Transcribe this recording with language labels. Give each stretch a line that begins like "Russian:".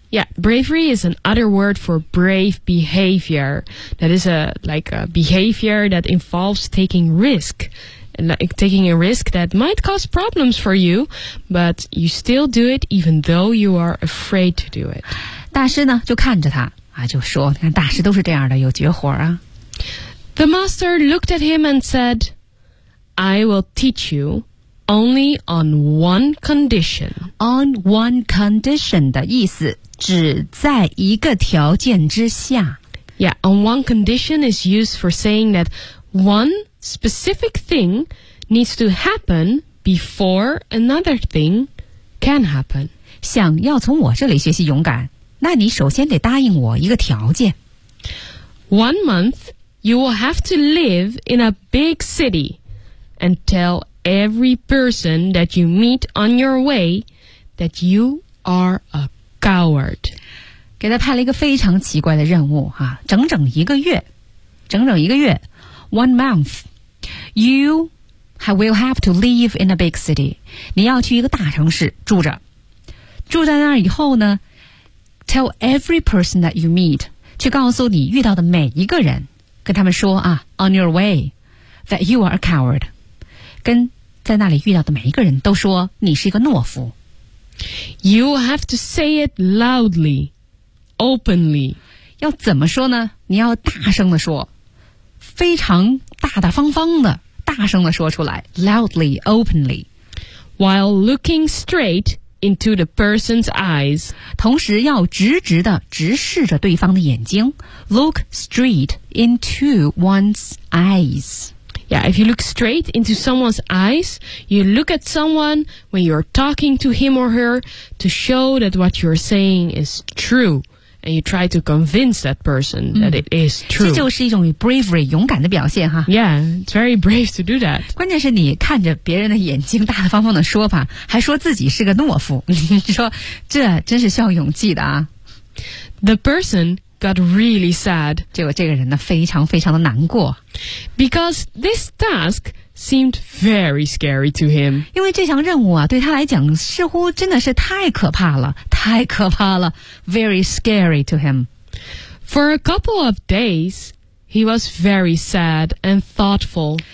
English: Yeah, bravery is an other word for brave behavior. That is a, like a behavior that involves taking risk. And like taking a risk that might cause problems for you, but you still do it even though you are afraid to do it.
Chinese: 大师呢就看着他啊就说你看大师都是这样的有绝活啊。
English: The master looked at him and said, "I will teach you. Only on one condition. On one condition
Chinese: 的意思只在一个条件之下。
English: Yeah, on one condition is used for saying that one specific thing needs to happen before another thing can happen.
Chinese: 想要从我这里学习勇敢，那你首先得答应我一个条件。
English: One month, you will have to live in a big city and tell every person that you meet on your way that you are a coward.
Chinese: 给他派了一个非常奇怪的任务啊，整整一个月，整整一个月
English: One month. You will have to live in a big city.
Chinese: 你要去一个大城市住着。住在那儿以后呢
English: Tell every person that you meet.
Chinese: 去告诉你遇到的每一个人跟他们说啊
English: On your way that you are a coward.
Chinese: 跟在那里遇到的每一个人都说你是一个懦夫。
English: You have to say it loudly, openly.
Chinese: 要怎么说呢？你要大声地说，非常大大方方的，大声地说出来 ，
English: loudly, openly. While looking straight into the person's eyes,
Chinese: 同时要直直地直视着对方的眼睛 ，
English: look straight into one's eyes. Yeah, if you look straight into someone's eyes, you look at someone when you're talking to him or her to show that what you're saying is true. And you try to convince that person that it is true.
Chinese: 这就是一种 bravery, 勇敢的表现哈。
English: Yeah, it's very brave to do that.
Chinese: 关键是你看着别人的眼睛大大方方的说吧，还说自己是个懦夫。你说这真是需要勇气的啊。
English: The person... got really sad.
Chinese: 这个人呢非常非常的难过。
English: Because this task seemed very scary to him.
Chinese: 因为这项任务啊对他来讲似乎真的是太可怕了。太可怕了。
English: Very scary to him. For a couple of days, he was very sad and thoughtful.